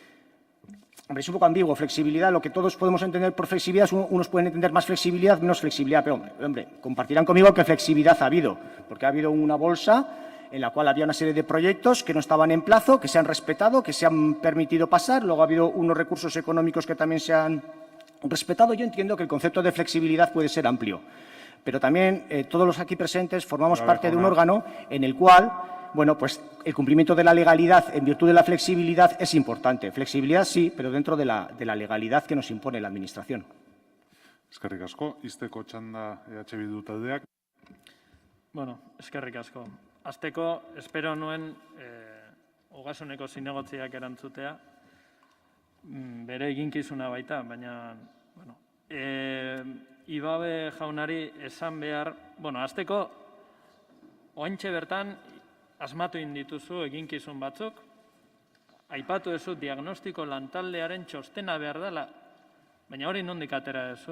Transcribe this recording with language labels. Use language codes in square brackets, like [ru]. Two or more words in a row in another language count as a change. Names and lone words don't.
[es] Hombre, es un poco ambiguo, flexibilidad, lo que todos podemos entender por flexibilidad, unos pueden entender más flexibilidad, menos flexibilidad, pero hombre, compartirán conmigo que flexibilidad ha habido, porque ha habido una bolsa en la cual había una serie de proyectos que no estaban en plazo, que se han respetado, que se han permitido pasar, luego ha habido unos recursos económicos que también se han respetado. Yo entiendo que el concepto de flexibilidad puede ser amplio, pero también todos los aquí presentes formamos parte de un órgano en el cual, bueno, pues el cumplimiento de la legalidad en virtud de la flexibilidad es importante. Flexibilidad sí, pero dentro de la legalidad que nos impone la Administración. [eu] Eskerrik asko. Izteko txanda EH Bildu taldeak. Bueno, eskerrik asko. Hasteko, espero nuen Ogasuneko zinegotziak erantzutea, bere eginkizuna baita, baina, bueno, Ibabe jaunari esan behar, azteko, ointxe bertan, asmatu indituzu eginkizun batzuk, aipatu ezu diagnostiko lantaldearen txostena behar dela, baina hori nondik atera ezu.